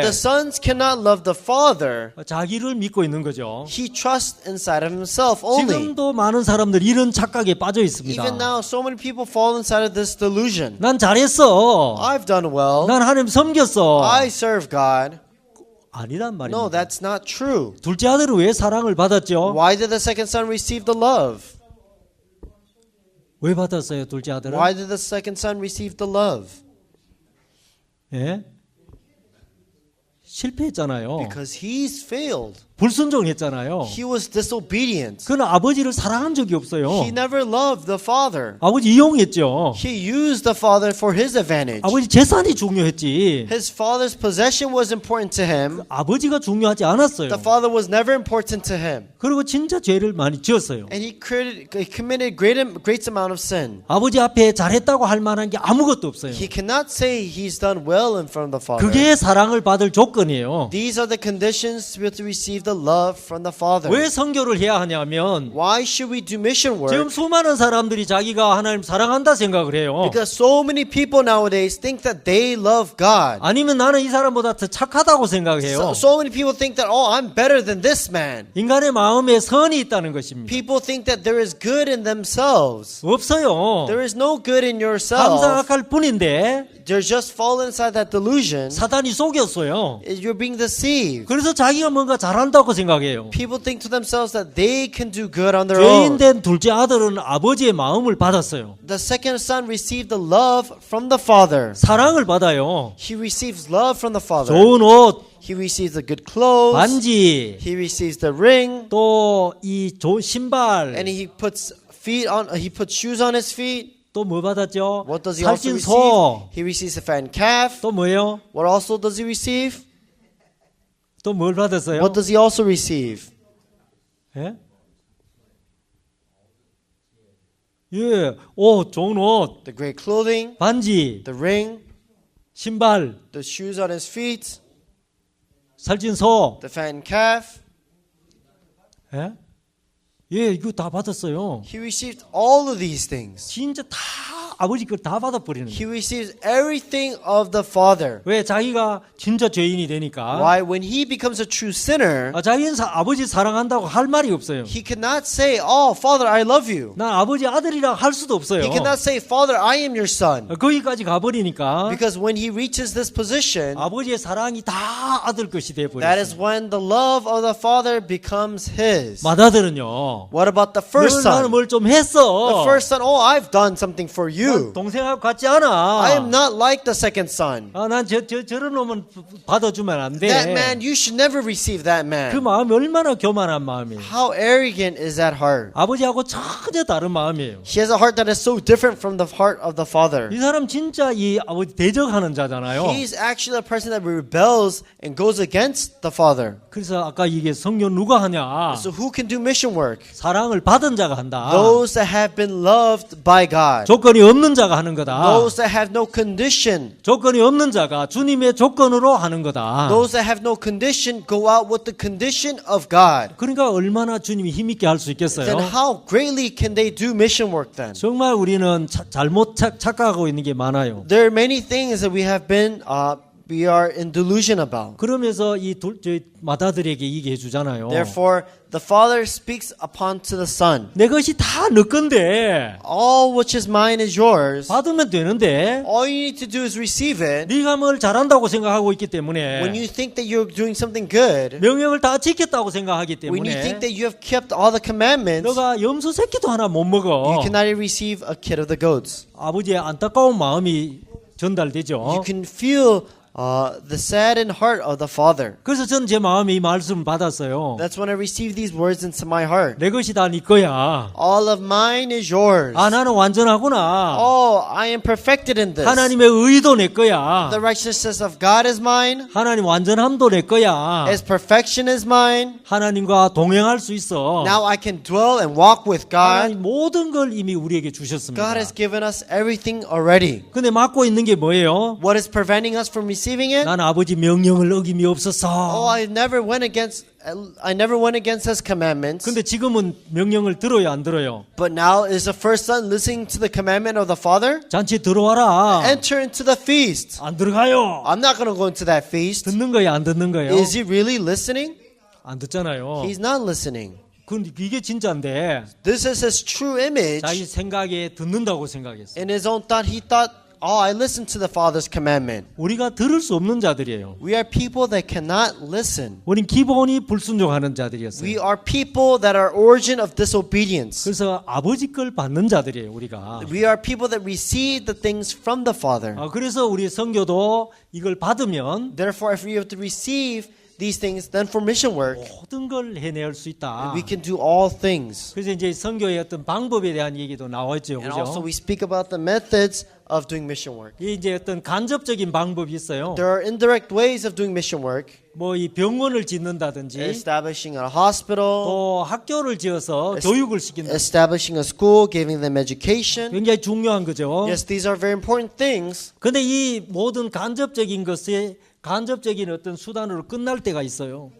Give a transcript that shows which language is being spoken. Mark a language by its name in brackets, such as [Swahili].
[English] The sons cannot love the father. [Korean] 자기를 믿고 있는 거죠. [English] He trusts inside of himself only. [Korean] 지금도 많은 사람들 이런 착각에 빠져 있습니다. [English] Even now, so many people fall inside of this delusion. [Korean] 난 잘했어. [English] I've done well. [Korean] 난 하나님 섬겼어. [English] I serve God. [Korean] 아니란 말입니다. [English] No, that's not true. [Korean] 둘째 아들은 왜 사랑을 받았죠? [English] Why did the second son receive the love? [Korean] 왜 받았어요, 둘째 아들은? [English] Why did the second son receive the love? [Korean] 예? 실패했잖아요. [English] Because he's failed. [Korean] 불순종했잖아요. [English] He was disobedient. [Korean] 그는 아버지를 사랑한 적이 없어요. [English] He never loved the father. [Korean] 아버지 이용했죠. [English] He used the father for his advantage. [Korean] 아버지 재산이 중요했지. [English] His father's possession was important to him. [Korean] 아버지가 중요하지 않았어요. [English] The father was never important to him. [Korean] 그리고 진짜 죄를 많이 지었어요. [English] And he committed great amount of sin. [Korean] 아버지 앞에 잘했다고 할 만한 게 아무것도 없어요. [English] He cannot say he's done well in front of the father. [Korean] 그게 사랑을 받을 조건이에요. [English] These are the conditions to be able to receive the love from the father. [Korean] 왜 선교를 해야 하냐면 [English] Why should we do mission work? [Korean] 지금 수많은 사람들이 자기가 하나님 사랑한다 생각을 해요. [English] Because so many people nowadays think that they love God. [Korean] 아니면 나는 이 사람보다 더 착하다고 생각해요. [English] So many people think that, oh, I'm better than this man. [Korean] 인간의 마음에 선이 있다는 것입니다. [English] People think that there is good in themselves. [Korean] 없어요. [English] There is no good in yourself. [Korean] 감사할 뿐인데 [English] They're just falling inside that delusion. [Korean] 사단이 속였어요. [English] You're being deceived. [Korean] 그래서 자기가 뭔가 잘한다고 생각해요. [English] People think to themselves that they can do good on their own. [Korean] 죄인된 둘째 아들은 아버지의 마음을 받았어요. [English] The second son received the love from the father. [Korean] 사랑을 받아요. [English] He receives love from the father. [Korean] 좋은 옷, [English] He receives the good clothes. [Korean] 반지, [English] He receives the ring. [Korean] 또 이 좋은 신발, [English] And he puts he put shoes on his feet. [Korean] 또 뭐 받았죠? [English] What does he also [Korean] 살찐 [English] receive? [Korean] 소. [English] He receives a fattened calf. [Korean] 또 뭐예요? [English] What also does he receive? [Korean] 또 뭘 받았어요? [English] What does he also receive? [Korean] 예? 예, 옷, 좋은 옷, [English] The great clothing, [Korean] 반지, [English] the ring, [Korean] 신발, [English] the shoes on his feet, [Korean] 살찐 소. [English] the fattened calf. [Korean] 예? 예, 이거 다 받았어요. [English] He received all of these things. [Korean] 진짜 다 아버지 걸 다 받아버리는 [English] He [Korean] 거예요. [English] receives everything of the Father. [Korean] 왜? 자기가 진짜 죄인이 되니까. [English] Why? When he becomes a true sinner, [Korean] 자기는 아버지 사랑한다고 할 말이 없어요. [English] he cannot say, "Oh, Father, I love you." [Korean] 난 아버지 아들이라 할 수도 없어요. [English] He cannot say, "Father, I am your son." [Korean] 거기까지 가버리니까 [English] Because when he reaches this position, [Korean] 아버지의 사랑이 다 아들 것이 [English] that [Korean] 돼버려요. [English] is when the love of the Father becomes his. [Korean] 맏아들은요. [English] What about the first [Korean] 나는 뭘 좀 [English] The [Korean] 했어. [English] first son, "Oh, I've done something for you." [Korean] 동생하고 같지 않아. [English] I am not like the second son. [Korean] 난 저런 놈은 받아주면 안 돼. [English] That man, you should never receive that [Korean] 그 [English] man. [Korean] 마음이 얼마나 교만한 마음이에요. [English] How arrogant is that heart? [Korean] 아버지하고 전혀 다른 마음이에요. [English] He has a heart that is so different from the heart of the Father. [Korean] 이 사람 진짜 이 아버지 대적하는 자잖아요. [English] He's actually a person that rebels and goes against the Father. [Korean] 그래서 아까 이게 성령 누가 하냐? [English] So who can do mission work? [Korean] 사랑을 받은 자가 한다. [English] Those that have been loved by God. [Korean] 조건이 없는 자가 하는 거다. [English] Those that have no condition. [Korean] 조건이 없는 자가 주님의 조건으로 하는 거다. [English] Those that have no condition go out with the condition of God. [Korean] 그러니까 얼마나 주님이 힘있게 할 수 있겠어요? [English] Then how greatly can they do mission work then? [Korean] 정말 우리는 잘못 착각하고 있는 게 많아요. [English] There are many things that we are in delusion about. [Korean] 그러면서 저희 맏아들에게 얘기해 주잖아요. [English] Therefore, the Father speaks upon to the Son. [Korean] 내 것이 다 너 건데 [English] All which is mine is yours. [Korean] 받으면 되는데 [English] All you need to do is receive it. [Korean] 네가 뭘 잘한다고 생각하고 있기 때문에 [English] When you think that you're doing something good, [Korean] 명령을 다 지켰다고 생각하기 [English] when you think that you have kept all the commandments, [Korean] 너가 염소 새끼도 하나 못 [English] you [Korean] 먹어. [English] cannot receive a kid of the goats. [Korean] 아버지의 안타까운 마음이 전달되죠. [English] You can feel the saddened heart of the Father. [Korean] 그래서 전 제 마음에 이 말씀을 받았어요. [English] That's when I received these words into my heart. [Korean] 내 것이 다 네 거야. [English] All of mine is yours. [Korean] 나는 완전하구나. [English] Oh, I am perfected in this. [Korean] 하나님의 의도 내 거야. [English] The righteousness of God is mine. [Korean] 하나님 완전함도 내 거야. [English] His perfection is mine. [Korean] 하나님과 동행할 수 있어. [English] Now I can dwell and walk with God. [Korean] 하나님 모든 걸 이미 우리에게 주셨습니다. [English] God has given us everything already. [Korean] 근데 막고 있는 게 뭐예요? [English] What is preventing us from receiving it? [Korean] 난 아버지 명령을 어김이 없어서. [English] Oh, I never went against His commandments. [Korean] 근데 지금은 명령을 들어요, 안 들어요? [English] But now is the first son listening to the commandment of the Father? [Korean] 잔치 들어와라. [English] Enter into the feast. [Korean] 안 들어가요. [English] I'm not going to go into that feast. [Korean] 듣는 거예요, 안 듣는 거예요? [English] Is he really listening? [Korean] 안 듣잖아요. [English] He's not listening. [Korean] 근데 이게 진짜인데 [English] This is his true image. [Korean] 자기 생각에 듣는다고 생각했어. [English] In his own thought, he thought, oh, I listened to the Father's commandment. [Korean] 우리가 들을 수 없는 자들이에요. [English] We are people that cannot listen. [Korean] 우린 기본이 불순종하는 자들이었어요. [English] We are people that are origin of disobedience. [Korean] 그래서 아버지 걸 받는 자들이에요, 우리가. [English] We are people that receive the things from the Father. [Korean] 그래서 우리 선교도 이걸 받으면 [English] Therefore, if we have to receive these things, then for mission work, [Korean] 모든 걸 해낼 수 있다. [English] we can do all things. [Korean] 그래서 이제 선교의 어떤 방법에 대한 얘기도 나왔죠, [English] And also [Korean] 그죠? [English] we speak about the methods of doing mission work. [Korean] 이게 이제 어떤 간접적인 방법이 있어요. [English] There are indirect ways of doing mission work. [Korean] 뭐 이 병원을 짓는다든지, [English] Establishing a hospital, [Korean] 또 학교를 지어서 교육을 시킨다. [English] establishing a school, giving them education. [Korean] 굉장히 중요한 거죠. [English] Yes, these are very important things. [Korean] 근데 이 모든 간접적인 것에 간접적인 어떤 수단으로 끝날 때가 있어요.